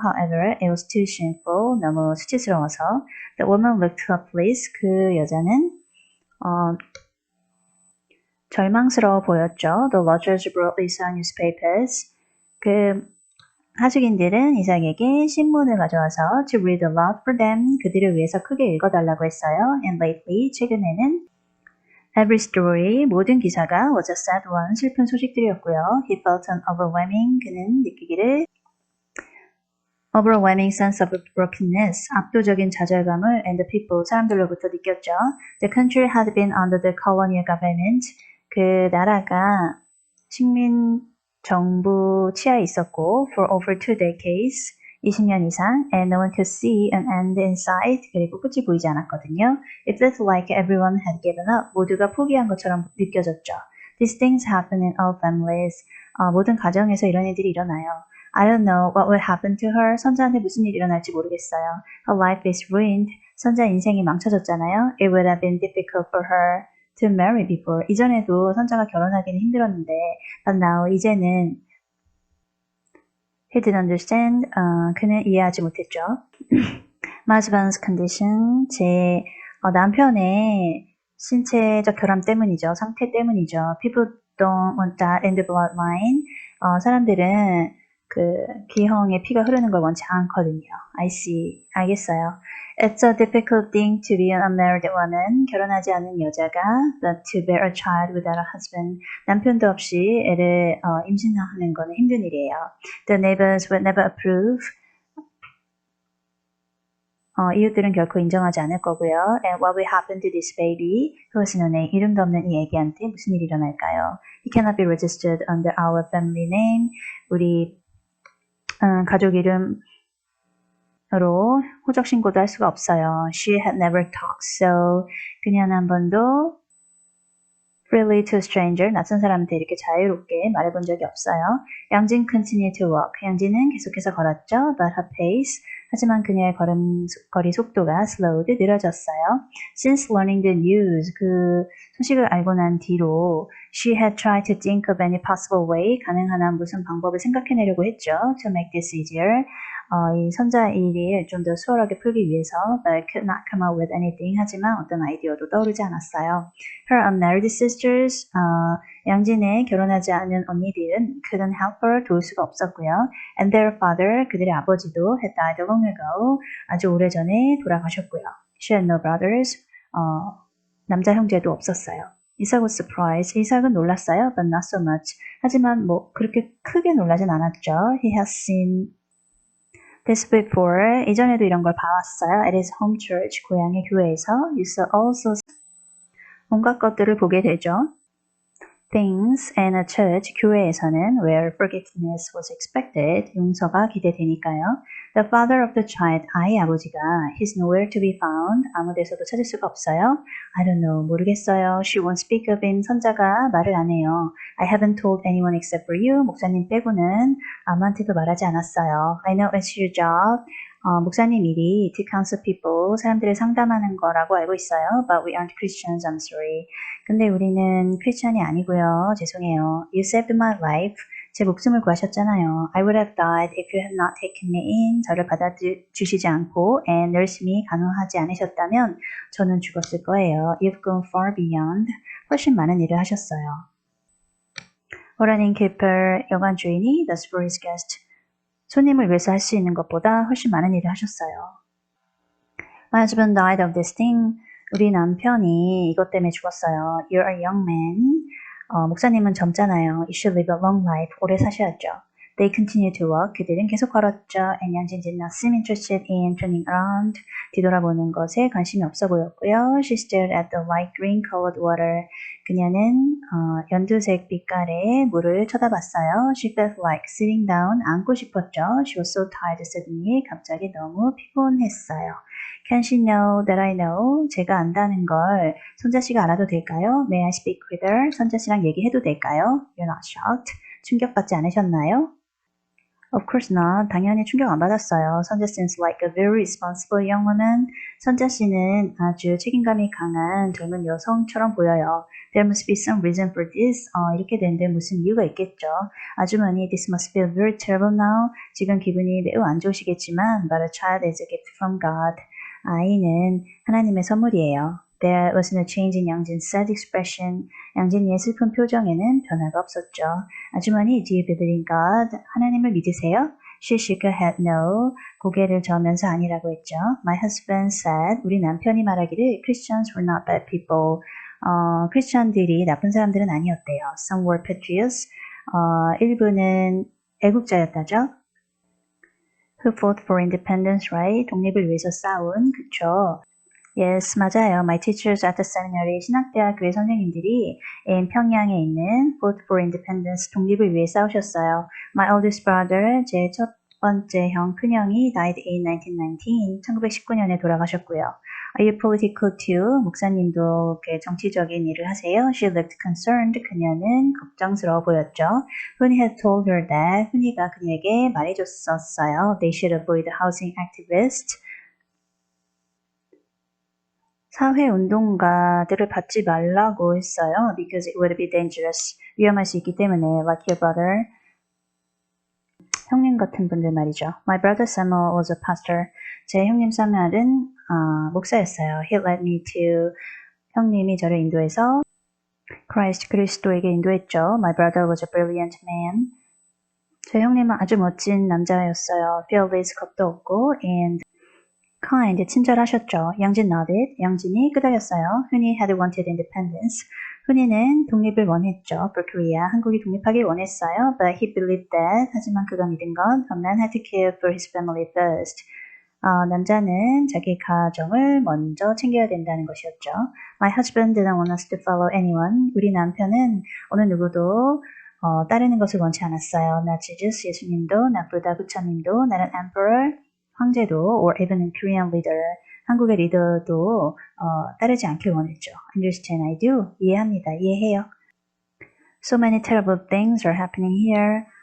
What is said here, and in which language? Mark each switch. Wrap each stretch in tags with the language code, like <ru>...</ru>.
<en>However, it was too shameful.</en> <ko>너무 수치스러워서.</ko> <en>The woman looked hopeless.</en> <ko>그 여자는 절망스러워 보였죠.</ko> <en>The lodgers brought Lisa newspapers.</en> <ko>그 하숙인들은 이삭에게 신문을 가져와서</ko> <en>to read aloud for them.</en> <ko>그들을 위해서 크게 읽어달라고 했어요.</ko> <en>And lately,</en> <ko>최근에는</ko> <en>every story,</en> <ko>모든 기사가</ko> <en>was a sad one,</en> <ko>슬픈 소식들이었고요.</ko> <en>He felt an overwhelming,</en> <ko>그는 느끼기를</ko> <en>overwhelming sense of brokenness,</en> <ko>압도적인 좌절감을</ko> <en>and the people,</en> <ko>사람들로부터 느꼈죠.</ko> <en>The country had been under the colonial government.</en> <ko>그 나라가 식민 정부 치하에 있었고</ko> <en>for over 2 decades,</en> <ko>20년 이상</ko> <en>and no one could see an end in sight.</en> <ko>그리고 끝이 보이지 않았거든요.</ko> <en>It felt like everyone had given up.</en> <ko>모두가 포기한 것처럼 느껴졌죠.</ko> <en>These things happen in all families.</en> <ko>모든 가정에서 이런 일들이 일어나요.</ko> <en>I don't know what will happen to her.</en> <ko>선자한테 무슨 일이 일어날지 모르겠어요.</ko> <en>Her life is ruined.</en> <ko>선자 인생이 망쳐졌잖아요.</ko> <en>It would have been difficult for her to marry before.</en> <ko>이전에도 선자가 결혼하기는 힘들었는데</ko> <en>but now</en> <ko>이제는</ko> <en>he didn't understand.</en> <ko>그는 이해하지 못했죠.</ko> <en>My husband's condition.</en> <ko>제 남편의 신체적 결함 때문이죠. 상태 때문이죠.</ko> <en>People don't want that in the bloodline.</en> <ko>사람들은 그 기형의 피가 흐르는 걸 원치 않거든요.</ko> <en>I see.</en> <ko>알겠어요.</ko> <en>It's a difficult thing to be an unmarried woman.</en> <ko>결혼하지 않은 여자가</ko> <en>but to bear a child without a husband.</en> <ko>남편도 없이 애를 임신하는 거는 힘든 일이에요.</ko> <en>The neighbors would never approve.</en> <ko>이웃들은 결코 인정하지 않을 거고요.</ko> <en>And what will happen to this baby?</en> <ko>그것은 오늘 이름도 없는 이 애기한테 무슨 일이 일어날까요?</ko> <en>He cannot be registered under our family name.</en> <ko>우리 가족 이름으로 호적 신고도 할 수가 없어요.</ko> <en>She had never talked, so</en> <ko>그녀는 한 번도</ko> <en>freely to a stranger,</en> <ko>낯선 사람한테 이렇게 자유롭게 말해본 적이 없어요.</ko> <en>양진 continued to walk.</en> <ko>양진은 계속해서 걸었죠.</ko> <en>But her pace,</en> <ko>하지만 그녀의 걸음걸이 속도가</ko> <en>slowed,</en> <ko>느려졌어요.</ko> <en>Since learning the news,</en> <ko>그 소식을 알고 난 뒤로</ko> <en>she had tried to think of any possible way,</en> <ko>가능한 한 무슨 방법을 생각해내려고 했죠.</ko> <en>To make this easier,</en> <ko>이 선자 일을 좀 더 수월하게 풀기 위해서</ko> <en>but could not come up with anything,</en> <ko>하지만 어떤 아이디어도 떠오르지 않았어요. Her unmarried sisters, 양진의 결혼하지 않은 언니들은</ko> <en>couldn't help her,</en> <ko>도울 수가 없었고요.</ko> <en>And their father,</en> <ko>그들의 아버지도</ko> <en>had died long ago,</en> <ko>아주 오래전에 돌아가셨고요.</ko> <en>She had no brothers,</en> <ko>남자 형제도 없었어요.</ko> <en>이삭 was surprised.</en> <ko>이삭은 놀랐어요,</ko> <en>but not so much.</en> <ko>하지만 뭐 그렇게 크게 놀라진 않았죠.</ko> <en>He has seen this before.</en> <ko>이전에도 이런 걸 봐왔어요.</ko> <en>At his home church,</en> <ko>고향의 교회에서.</ko> <en>You saw also</en> <ko>온갖 것들을 보게 되죠.</ko> <en>Things in a church,</en> <ko>교회에서는</ko> <en>where forgiveness was expected,</en> <ko>용서가 기대되니까요.</ko> <en>The father of the child,</en> <ko>아이 아버지가</ko> <en>he's nowhere to be found,</en> <ko>아무 데서도 찾을 수가 없어요.</ko> <en>I don't know,</en> <ko>모르겠어요.</ko> <en>She won't speak of him,</en> <ko>선자가 말을 안 해요.</ko> <en>I haven't told anyone except for you,</en> <ko>목사님 빼고는 아무한테도 말하지 않았어요.</ko> <en>I know it's your job.</en> <ko>목사님 일이</ko> <en>to counsel people,</en> <ko>사람들을 상담하는 거라고 알고 있어요.</ko> <en>But we aren't Christians, I'm sorry.</en> <ko>근데 우리는 크리스찬이 아니고요. 죄송해요.</ko> <en>You saved my life.</en> <ko>제 목숨을 구하셨잖아요.</ko> <en>I would have died if you had not taken me in.</en> <ko>저를 받아주시지 않고</ko> <en>and nursed me</en> <ko>간호하지 않으셨다면 저는 죽었을 거예요.</ko> <en>You've gone far beyond.</en> <ko>훨씬 많은 일을 하셨어요.</ko> <en>What an innkeeper,</en> <ko>여관 주인이</ko> <en>does for his guest.</en> <ko>손님을 위해서 할 수 있는 것보다 훨씬 많은 일을 하셨어요.</ko> <en>My husband died of this thing.</en> <ko>우리 남편이 이것 때문에 죽었어요.</ko> <en>You're a young man.</en> <ko>목사님은 젊잖아요.</ko> <en>You should live a long life.</en> <ko>오래 사셔야죠.</ko> <en>They continued to walk.</en> <ko>그들은 계속 걸었죠.</ko> <en>And 양진 did not seem interested in turning around.</en> <ko>뒤돌아보는 것에 관심이 없어 보였고요.</ko> <en>She stared at the light green colored water.</en> <ko>그녀는 연두색 빛깔의 물을 쳐다봤어요.</ko> <en>She felt like sitting down.</en> <ko>앉고 싶었죠.</ko> <en>She was so tired suddenly.</en> <ko>갑자기 너무 피곤했어요.</ko> <en>Can she know that I know?</en> <ko>제가 안다는 걸 선자 씨가 알아도 될까요?</ko> <en>May I speak with her?</en> <ko>선자 씨랑 얘기해도 될까요?</ko> <en>You're not shocked.</en> <ko>충격받지 않으셨나요?</ko> <en>Of course not.</en> <ko>당연히 충격 안 받았어요.</ko> <en>선자 seems like a very responsible young woman.</en> <ko>선자 씨는 아주 책임감이 강한 젊은 여성처럼 보여요.</ko> <en>There must be some reason for this.</en> <ko>이렇게 되는데 무슨 이유가 있겠죠. 아주머니,</ko> <en>this must feel very terrible now.</en> <ko>지금 기분이 매우 안 좋으시겠지만,</ko> <en>but a child is a gift from God.</en> <ko>아이는 하나님의 선물이에요.</ko> <en>There was no change in 양진's sad expression.</en> <ko>양진이의 슬픈 표정에는 변화가 없었죠. 아주머니,</ko> <en>do you believe in God?</en> <ko>하나님을 믿으세요?</ko> <en>She shook her head no.</en> <ko>고개를 저으면서 아니라고 했죠.</ko> <en>My husband said,</en> <ko>우리 남편이 말하기를</ko> <en>Christians were not bad people.</en> <ko>크리스천들이 나쁜 사람들은 아니었대요.</ko> <en>Some were patriots.</en> <ko>일부는 애국자였다죠.</ko> <en>Who fought for independence, right?</en> <ko>독립을 위해서 싸운, 그쵸?</ko> <en>Yes,</en> <ko>맞아요.</ko> <en>My teachers at the seminary,</en> <ko>신학대학교의 선생님들이</ko> <en>in</en> <ko>평양에 있는</ko> <en>fought for independence,</en> <ko>독립을 위해 싸우셨어요.</ko> <en>My oldest brother,</en> <ko>제 첫 번째 형, 큰형이</ko> <en>died in 1919,</en> <ko>1919년에 돌아가셨고요.</ko> <en>Are you political too?</en> <ko>목사님도 정치적인 일을 하세요?</ko> <en>She looked concerned.</en> <ko>그녀는 걱정스러워 보였죠.</ko> <en>Hunny had told her that.</en> <ko>훈이가 그녀에게 말해줬었어요.</ko> <en>They should avoid housing activists.</en> <ko>사회운동가들을 받지 말라고 했어요.</ko> <en>Because it would be dangerous.</en> <ko>위험할 수 있기 때문에.</ko> <en>Like your brother.</en> <ko>형님 같은 분들 말이죠.</ko> <en>My brother Samuel was a pastor.</en> <ko>제 형님 사무엘은 목사였어요.</ko> <en>He led me to.</en> <ko>형님이 저를 인도해서</ko> <en>Christ</en> <ko>그리스도에게 인도했죠.</ko> <en>My brother was a brilliant man.</en> <ko>제 형님은 아주 멋진 남자였어요.</ko> <en>Fearless,</en> <ko>겁도 없고</ko> <en>and kind,</en> <ko>친절하셨죠.</ko> <en>양진 nodded.</en> <ko>양진이 끄덕였어요.</ko> <en>Hunny had wanted independence.</en> <ko>훈이는 독립을 원했죠. For Korea, 한국이 독립하길 원했어요.</ko> <en>But he believed that.</en> <ko>하지만 그가 믿은 건</ko> <en>a man had to care for his family first.</en> <ko>남자는 자기 가정을 먼저 챙겨야 된다는 것이었죠.</ko> <en>My husband didn't want us to follow anyone.</en> <ko>우리 남편은 어느 누구도 따르는 것을 원치 않았어요.</ko> <en>Not Jesus,</en> <ko>예수님도,</ko> <en>not 부다,</en> <ko>부처님도,</ko> <en>not an emperor,</en> <ko>황제도,</ko> <en>or even a Korean leader,</en> <ko>한국의 리더도 따르지 않길 원했죠.</ko> <en>Understand, I do.</en> <ko>이해합니다. 이해해요.</ko> <en>So many terrible things are happening here.</en>